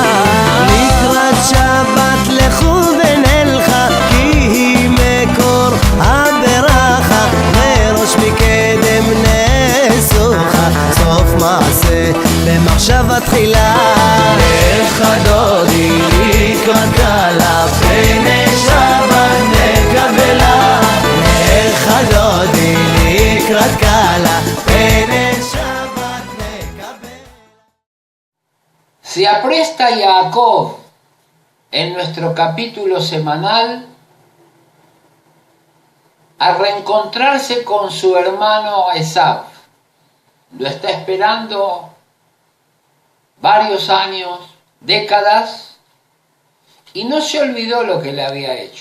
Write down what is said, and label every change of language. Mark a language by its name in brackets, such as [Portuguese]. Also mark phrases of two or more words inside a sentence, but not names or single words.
[Hebrew] לקראת שבת לכו ונלכה כי היא מקור הברכה וראש מקדם נסוכה סוף מעשה במחשבה תחילה חדודי לקראת קהלה בני שבת נקבלה חדודי לקראת קהלה בני שבת נקבלה. [Spanish] Se apresta Jacob en nuestro capítulo semanal a reencontrarse con su hermano Esav. Lo está esperando varios años, décadas, y no se olvidó lo que le había hecho.